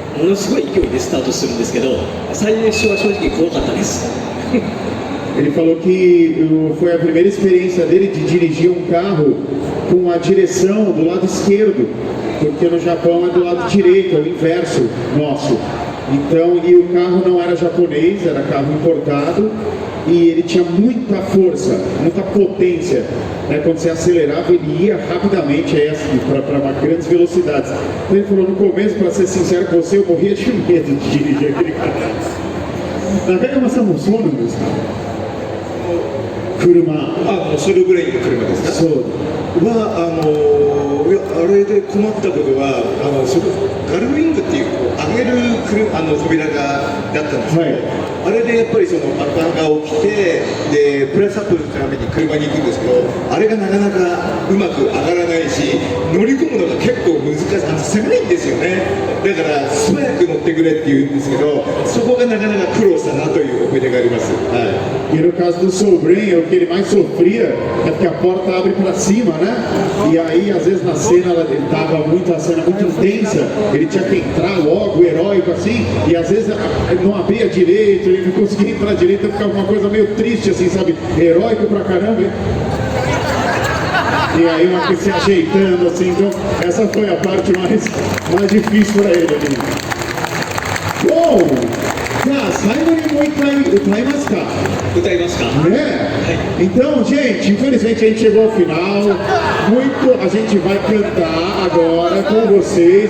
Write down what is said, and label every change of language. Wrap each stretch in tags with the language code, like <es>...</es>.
<ja>ものすごい勢いでスタートするんですけど、最初は正直怖かったです。</ja> <pt>Ele falou que foi a primeira experiência dele de dirigir um carro com a direção do lado esquerdo, porque no Japão é do lado direito, é o inverso nosso. Então, e o carro não era japonês, era carro importado, e ele tinha muita força, muita potência, né? Quando você acelerava, ele ia rapidamente para grandes velocidades. Então ele falou, no começo, para ser sincero com você, eu morria de medo de dirigir aquele carro.</pt> <ja>中山さんもそうなんですか？車。それぐらいの車ですか？そういやあれで困ったことはガルウィングっていう上げる扉だったんですけど、あれでやっぱりその爆破が起きてでプラスアップのために車に行くんですけど、あれがなかなかうまく上がらないし、乗り込むのが結構難しい、狭いんですよné。だから素早く乗ってくれって言うんですけど、そこがなかなか苦労したなという思い出があります。</ja> <pt>E no caso do Sobrinho, o que ele mais sofria é porque a porta abre para cima, né? E aí, às vezes, na cena, ele tava a cena muito intensa, ele tinha que entrar logo, heróico assim, e às vezes não abria direito, ele não conseguia entrar direito, ficava uma coisa meio triste, assim, sabe? Heróico pra caramba. E aí, uma que se ajeitando, assim, então, essa foi a parte mais difícil para ele ali. Uou!</pt> <ja>じゃあ最後にもう一回歌いますか。歌いますか。</ja> <pt>né? Então, gente, infelizmente a gente chegou ao final. A gente vai cantar agora com vocês.</pt>